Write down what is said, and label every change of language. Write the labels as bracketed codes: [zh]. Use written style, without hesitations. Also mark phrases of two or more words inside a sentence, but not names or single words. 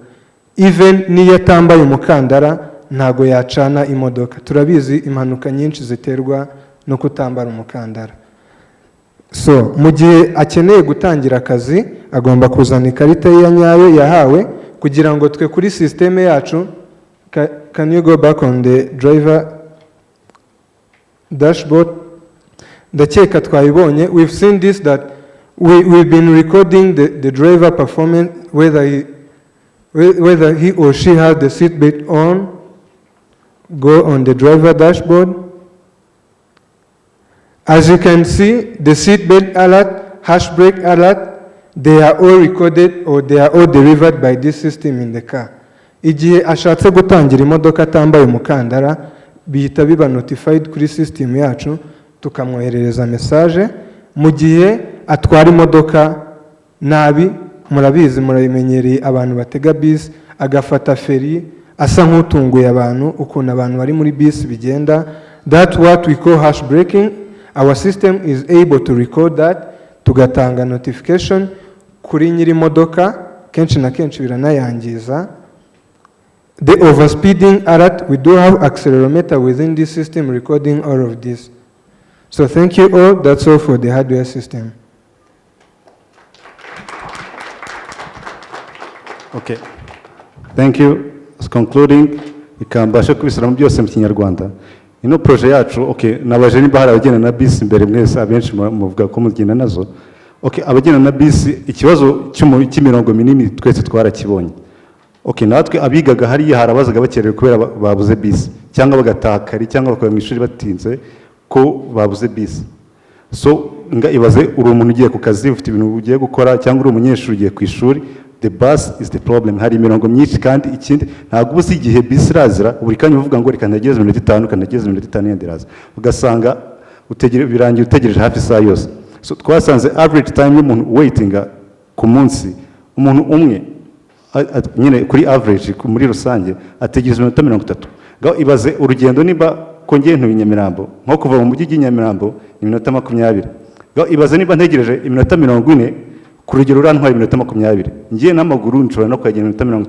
[rw] Even niyo atambaye umukandara ntago yacana imodoka. Turabizi impanuka nyinshi ziterwa no kutambara umukandara. So mu gihe akeneye gutangira akazi agomba kuzana ikarita ye ya nyayo yahawe kugira ngo twe kuri systeme yacu. [en] Can you go back on the driver dashboard? [rw] Ndakeka twayibonye. [en] We've seen this that we've been recording the driver performance, whether he or she has the seatbelt on. Go on the driver dashboard. As you can see, the seatbelt alert, hash brake alert, they are all recorded or they are all delivered by this system in the car. [rw] Igihe ashatse gutangira imodoka atambaye umukandara bihita biba notified kuri system yacu tukamwoherereza message. Mu gihe atwara imodoka nabi, murabizi murabimenyereye abantu batega bisi agafata feri asa nk'utunguye abantu, ukuntu abantu bari muri bisi bigenda, [en] that's what we call hash braking. Our system is able to record that, [rw] tugatanga notification kuri nyiri modoka, kenshi na kenshi biranayangiza. [en] The overspeeding alert, we do have accelerometer within this system recording all of this. So thank you all, that's all for the hardware system. Okay, thank you. Concluding, [rw] ikambasha kubisura mu byose mu Kinyarwanda. Ino projet yacu, okay, nabaje niba hari abagenda na bisi imbere mwese abenshi muvuga ko mugenda nazo. Okay, abagenda na bisi ikibazo cy'imirongo minini twese twarakibonye. Okay, natwe abigaga hariya harabazaga bakerewe kubera babuze bisi cyangwa bagataha kare cyangwa bakaba mu ishuri batinze ko babuze bisi. So nga ibaze uri umuntu ugiye ku kazi ufite ibintu ugiye gukora cyangwa uri umunyeshuri ugiye ku ishuri, [en] the bus is the problem. [rw] Hari imirongo myinshi kandi ikindi ntabwo ubuze igihe bisi irazira buri kanya uvuga ngo reka ndageze iminota 5 kanageze iminota 5 yenderaza ugasanga birangiye utegereje hafi saa yose. So twasanze [en] average time [rw] y'umuntu waitinga ku munsi umuntu umwe nyine kuri average muri rusange ategereza iminota 30. Ngaho ibaze urugendo niba ko ngiye ntuye Nyamirambo nko kuva mu mujyi w'Inyamirambo iminota 20. Ngaho ibaze niba ntegereje iminota 40 ku rugero urantwaye iminota 20 ngiye n'amaguru nshobora no kwagera iminota 30.